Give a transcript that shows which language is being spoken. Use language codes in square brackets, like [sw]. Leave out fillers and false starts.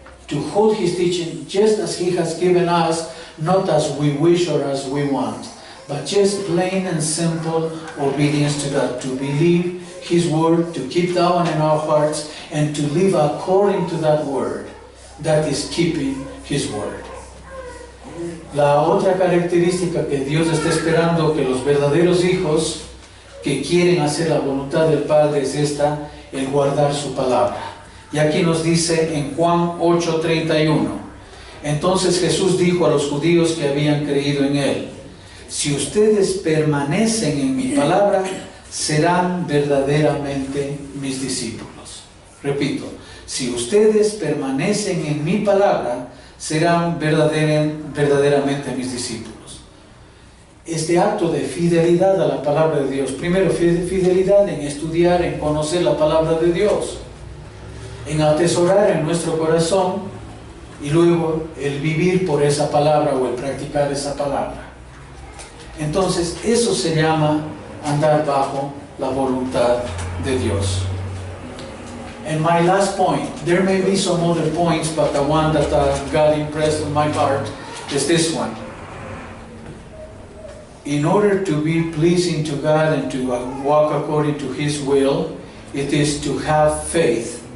[en] To hold His teaching just as He has given us, not as we wish or as we want, but just plain and simple obedience to God. To believe His Word, to keep that one in our hearts, and to live according to that Word. That is keeping His Word. [es] La otra característica que Dios está esperando que los verdaderos hijos que quieren hacer la voluntad del Padre es esta: el guardar su palabra. Y aquí nos dice en Juan 8:31, entonces Jesús dijo a los judíos que habían creído en Él: si ustedes permanecen en mi palabra, serán verdaderamente mis discípulos. Repito, si ustedes permanecen en mi palabra, serán verdaderamente mis discípulos. Este acto de fidelidad a la palabra de Dios, primero fidelidad en estudiar, en conocer la palabra de Dios, en atesorar en nuestro corazón, y luego el vivir por esa palabra o el practicar esa palabra. Entonces eso se llama andar bajo la voluntad de Dios. [en] And my last point, there may be some other points, but the one that God impressed on my heart is this one. In order to be pleasing to God and to walk according to His will, it is to have faith.